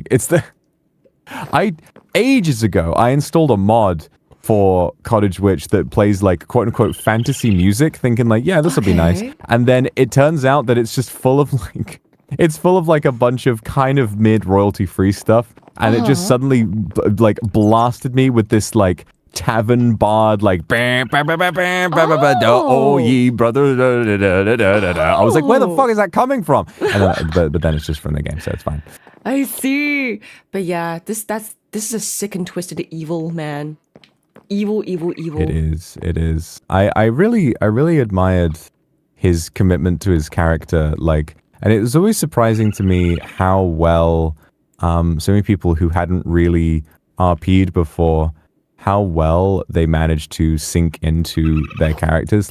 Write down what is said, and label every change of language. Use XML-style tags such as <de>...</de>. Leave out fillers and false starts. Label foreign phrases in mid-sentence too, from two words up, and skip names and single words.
<en>It's the ages ago, I installed a mod for Cottage Witch that plays like quote unquote fantasy music, thinking like, yeah, this will be nice. Okay. And then it turns out that it's just full of like a bunch of kind of mid royalty free stuff. And it just suddenly like blasted me with this like tavern bard like bam, bam, bam, bam, bam, bam, bam, bam, oh ye brother da, da, da, da, da, da, da. I was like, where the fuck is that coming from? And then, but then it's just from the game, so it's fine. I see. But yeah, this is a sick and twisted evil man. Evil. It is. I really admired his commitment to his character, like, and it was always surprising to me how well so many people who hadn't really RP'd before, how well they managed to sink into their characters.</en>